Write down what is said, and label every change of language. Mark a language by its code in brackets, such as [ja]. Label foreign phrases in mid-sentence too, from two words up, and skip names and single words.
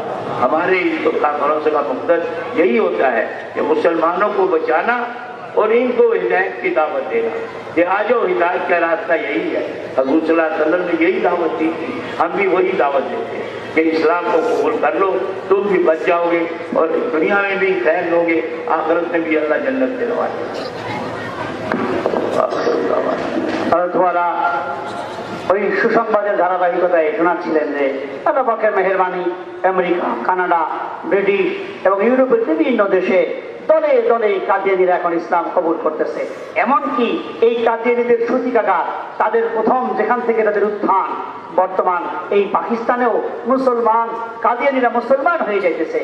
[ur] ہمارے اس کانفرنس کا مقصد یہی ہوتا ہے کہ مسلمانوں کو بچانا اور ان کو ہدایت کی دعوت دینا کہ آج ہدایت کا راستہ یہی ہے۔ حضور [ar] صلی اللہ علیہ وسلم [ur] نے یہی دعوت دی تھی، ہم بھی وہی دعوت دیتے ہیں کہ اسلام کو قبول کر لو، تم بھی بچ جاؤ گے اور دنیا میں بھی خیر لو گے، آخرت میں بھی اللہ جنت دلوائے گا۔ [bn] ওই সুসংবাদের ধারাবাহিকতায় শোনাচ্ছিলেন যে আল্লাহ পাকের মেহেরবানি আমেরিকা, কানাডা, ব্রিটিশ এবং ইউরোপের বিভিন্ন দেশে দলে দলে কাদিয়ানীরা এখন ইসলাম কবুল করতেছে। এমনকি এই কাদিয়ানীদের সূতিকাগার, তাদের প্রথম যেখান থেকে তাদের উত্থান, বর্তমান এই পাকিস্তানেও মুসলমান কাদিয়ানীরা মুসলমান হয়ে যাইতেছে।